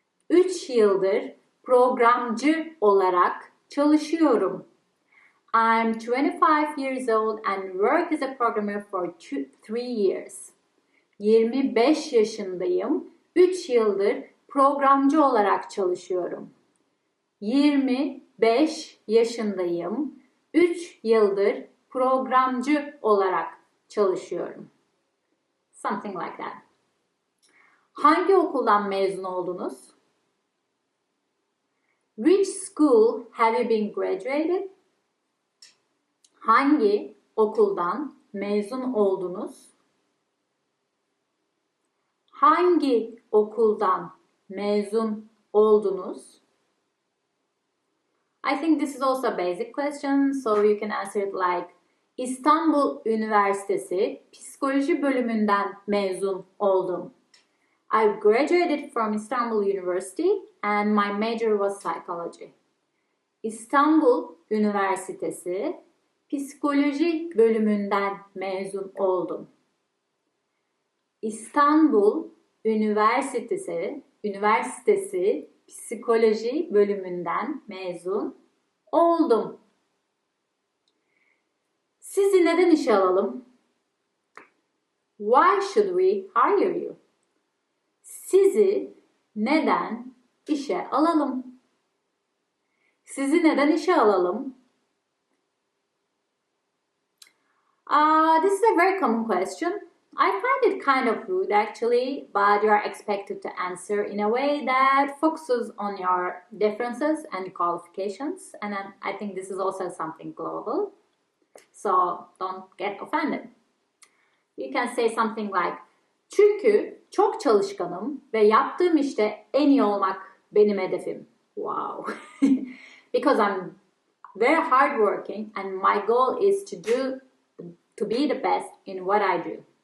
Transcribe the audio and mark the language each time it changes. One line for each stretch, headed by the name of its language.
Turkish: 3 yıldır programcı olarak çalışıyorum.
English: I'm 25 years old and work as a programmer for 3 years.
Turkish: 25 yaşındayım. 3 yıldır programcı olarak çalışıyorum. 25 yaşındayım. 3 yıldır programcı olarak çalışıyorum.
English: Something like that.
Turkish: Hangi okuldan mezun oldunuz?
English: Which school have you been graduated?
Turkish: Hangi okuldan mezun oldunuz? Hangi okuldan mezun oldunuz?
English: I think this is also a basic question, so you can answer it like
Turkish: İstanbul Üniversitesi Psikoloji bölümünden mezun oldum.
English: I graduated from Istanbul University and my major was psychology.
Turkish: İstanbul Üniversitesi Psikoloji bölümünden mezun oldum. İstanbul Üniversitesi Psikoloji bölümünden mezun oldum. Sizi neden işe alalım?
English: Why should we hire you?
Turkish: Sizi neden işe alalım? Sizi neden işe alalım?
English: This is a very common question. I find it kind of rude actually, but you are expected to answer in a way that focuses on your differences and qualifications. And I think this is also something global. So don't get offended. You can say something like,
Turkish: çünkü çok çalışkanım ve yaptığım işte en iyi olmak benim hedefim.
English: Wow. Because I'm very hardworking and my goal is to be the best in what I do.